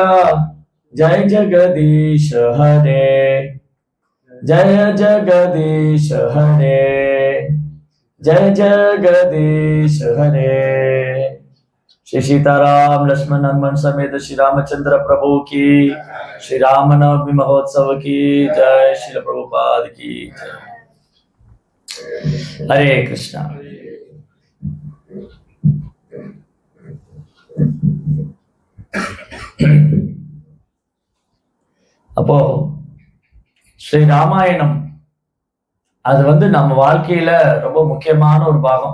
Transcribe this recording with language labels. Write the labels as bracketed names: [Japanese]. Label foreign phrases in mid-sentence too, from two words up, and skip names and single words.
[Hindi] जय जगदीश हरे, जय जगदीश हरे, जय जगदीश हरे। श्री सीताराम लक्ष्मण हनुमान समेत श्री रामचंद्र प्रभु की, श्री रामनवमी महोत्सव की जय, श्री प्रभुपाद की जय। हरे कृष्णा। [Tamil] அப்போ ஸ்ரீ ராமாயணம் அது நம்ம வாழ்க்கையில ரொம்ப முக்கியமான ஒரு பாகம்.